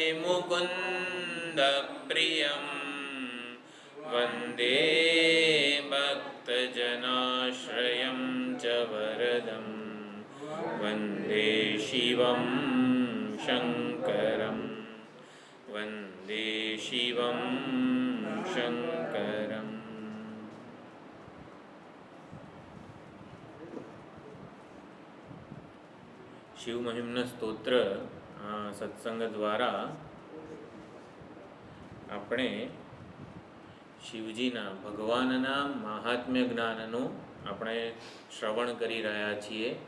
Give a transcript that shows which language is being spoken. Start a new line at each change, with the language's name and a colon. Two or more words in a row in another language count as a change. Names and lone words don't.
Sanskrit: मुकुन्दप्रियं वन्दे भक्तजनाश्रयं च वरदं वन्दे शिवं शङ्करम् वन्दे शिवं शङ्करम्।
Gujarati: શિવ મહિમના સ્તોત્ર સત્સંગ દ્વારા આપણે શિવજીના ભગવાનના મહાત્મ્ય જ્ઞાનનું આપણે શ્રવણ કરી રહ્યા છીએ.